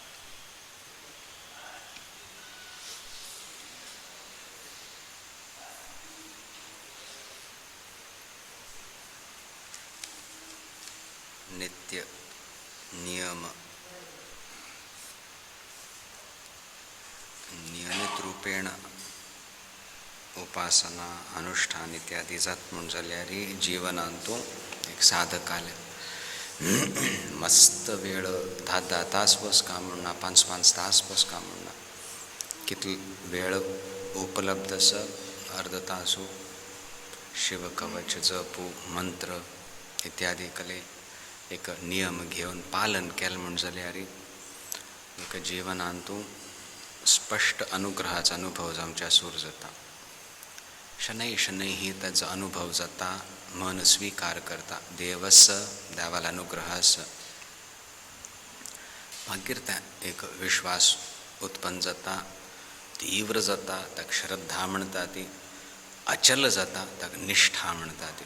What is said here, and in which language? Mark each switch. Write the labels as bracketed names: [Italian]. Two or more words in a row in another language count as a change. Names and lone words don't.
[Konkani] नित्य नियम नियमित रूपेण उपासना अनुष्ठान इत्यादी जात म्हूण जाल्यार जीवनांतू एक साधकाले मस्त वेळ 10 तास बसका म्हणना 5 तास बसका म्हणना किती वेळ उपलब्ध स अर्ध तासू शिवकवच जपू मंत्र इत्यादी कले एक नियम घेऊन पालन केलं म्हणजे जाल्यार यारी एक जीवनांतू स्पष्ट अनुग्रहाचा अनुभव जावच्या सूर जाता. शनै शनैही त्याचा अनुभव जाता, मन स्वीकार करता देवस देवाला अनुग्रहास मागीर त्या एक विश्वास उत्पन्न जाता, तीव्र जाता, ताका श्रद्धा म्हणटा ती, अचल जाता ताका निष्ठा म्हणटा ती.